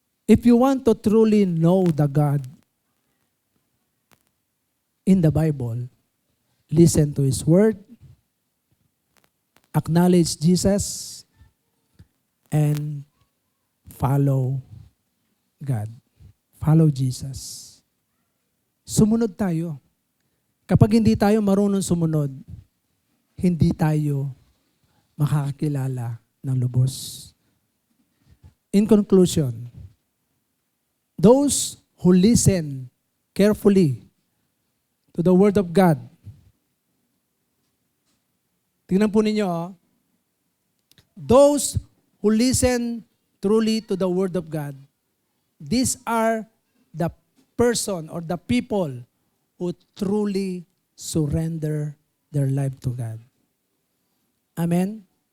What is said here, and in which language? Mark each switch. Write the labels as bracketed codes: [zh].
[en] If you want to truly know the God in the Bible, listen to His Word, acknowledge Jesus, and follow God. Follow Jesus. [tl] Sumunod tayo. Kapag hindi tayo marunong sumunod, hindi tayo makakakilala ng lubos. [en] In conclusion, those who listen carefully to the Word of God, [tl] tingnan po ninyo, [en] those who listen truly to the Word of God, these are the person or the people who truly surrender their life to God. Amen?